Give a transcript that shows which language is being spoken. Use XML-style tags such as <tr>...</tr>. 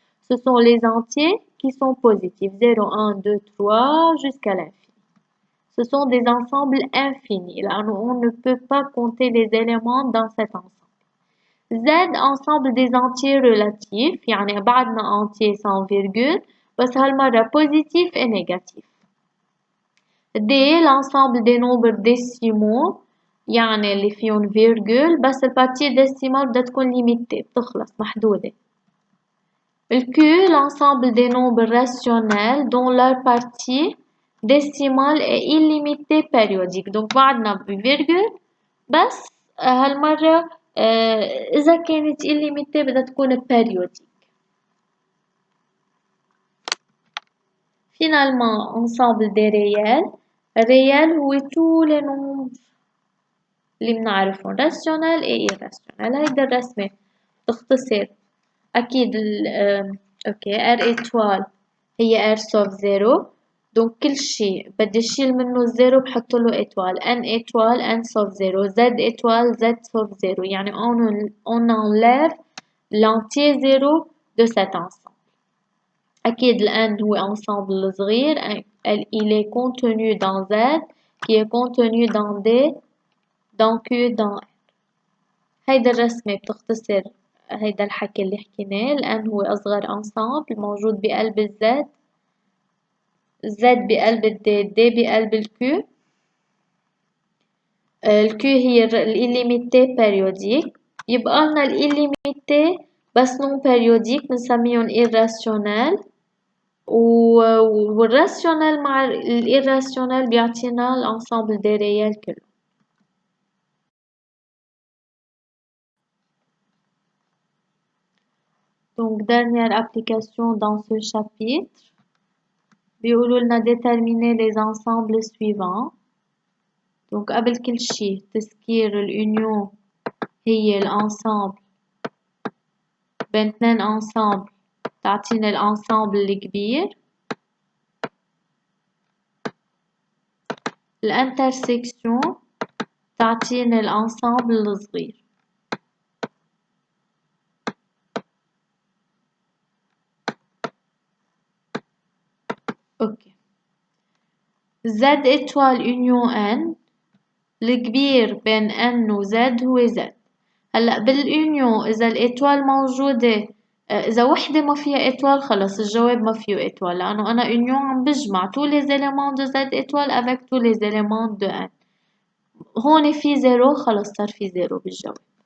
<fr>Ce sont les entiers qui sont positifs 0, 1, 2, 3 jusqu'à l'infini. Ce sont des ensembles infinis. Là, on ne peut pas compter les éléments dans cet ensemble. Z ensemble des entiers relatifs يعني بعدنا entier sans virgule بس هالمرة positif et négatif.</fr> <ar>D l'ensemble des nombres décimaux يعني اللي فيهم فيرجول بس البارتي ديسيمال بدها تكون limitée بتخلص محدودة.</ar> <fr>ال Q l'ensemble des nombres rationnels dont leur partie décimale est illimitée périodique.</fr> <ar>donc بعدنا بفيرجول بس هالمرة إذا كانت illimitée بدها تكون périodique.</ar> <fr>Finalement ensemble des réels. الريال هو tous les nombres اللي بنعرفهم rationnel et irrationnel.</fr> <ar>هيدا الرسمة تختصر أكيد أوكي R étoile هي R sauf 0 donc كل شي بدي أشيل منه الزيرو بحطله étoile N étoile N sauf 0 Z étoile Z sauf 0 يعني on enlève l'entier 0 de cet ensemble.</ar> <fr>أكيد ال N هو ensemble صغير il est contenu dans Z qui est contenu dans D dans Q dans R.</fr> <ar>هيدا الرسمة بتختصر هيدا الحكي اللي حكيناه. الآن هو أصغر انسامبل موجود بقلب الزد بقلب الدي بقلب الكيو. الكيو هي الإليميتي بيريوديك. يبقى لنا الإليميتي بس نون بيريوديك بنسميهم irrationnel والراسيونال مع الإيراسيونال بيعطينا الانسامبل دي ريال كله.</ar> <fr>Donc, dernière application dans ce chapitre. بيقولوا لنا déterminer les ensembles suivants.</fr> <ar>Donc قبل كل شي تذكير الunion هي الانسامبل بين اثنين انسامبل تعطينا الانسامبل الكبير. الانترسكسيون تعطينا الانسامبل الصغير. اوكي. Z étoile union N الكبير بين N و Z هو Z. هلأ بالunion إذا الإيتوال موجودة إذا وحدة ما فيها إيتوال خلص الجواب ما فيه إيتوال لأنه أنا union عم بجمع tous les éléments de Z étoile avec tous les éléments de N. هون في زيرو خلص صار في زيرو بالجواب.</ar>